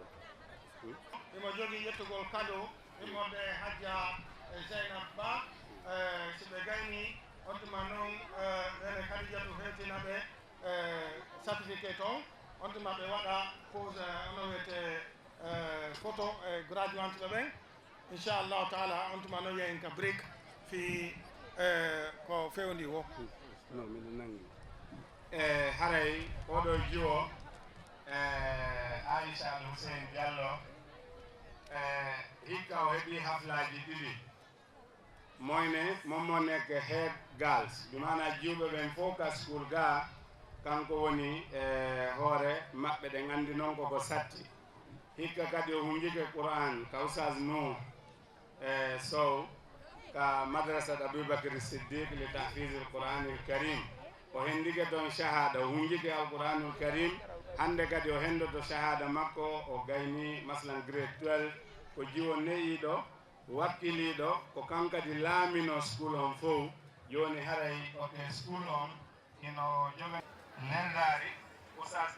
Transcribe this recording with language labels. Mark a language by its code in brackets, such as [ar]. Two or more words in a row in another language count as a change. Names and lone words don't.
[ff] imo jogui yettugol cadeau immode Hadja Zeynab Ba si ɓe gayni on tuma noon nene Khadijatu hetinaɓe certificate on on tuma ɓe waɗa pose ono wiyete photo e graduante ɓe ɓen [ar] إن شاء الله تعالى [ff] on tuma noon yeyen ka break fi ko fewndi wo non miɗo nangi haray oɗo jiwo Aisha Al Hussein Diallo hikka o heɓi haflaji ɗiɗi moyne momo nekk [en] head girls [ff] ɗum mana jiwɓe ɓen fof ka school ga kanko woni hoore maɓɓe ɗe gandi noon koko satti hikka kadi o hunjike Qur'an ka Oustaz Nour Sow ka madrasat Aboubacry Siddiq li tahfiz al-Qur'anil Karim o hendike toon shahada o hunjike [ar] القرآن الكريم [ff] hande kadi o hendoto shahada makko o gayni maslan grade 12 ko jiwo neyiɗo wakkiliɗo ko kankadi laamino school on fof joni haray oke school on ino joga nerdari